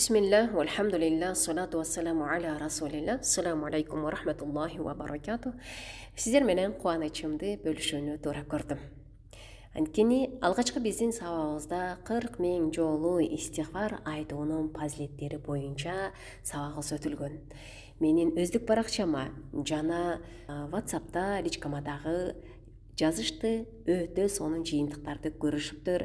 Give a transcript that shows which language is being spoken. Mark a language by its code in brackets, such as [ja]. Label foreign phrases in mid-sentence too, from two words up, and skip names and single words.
[ar] بسم الله والحمد لله والصلاة والسلام على رسول الله. السلام عليكم ورحمة الله وبركاته. [ky] Сіздер менен кубанычымды бөлүшүүнү туура көрдүм. Анткени алгачкы биздин сабагыбызда 40 000 жолу истигфар айтуунун фазилеттери боюнча сабагыбыз өтүлгөн. Менин өздүк баракчама жана WhatsApp'та личкамадагы жазышты, өтө сонун жыйынтыктарды көрүшүптүр.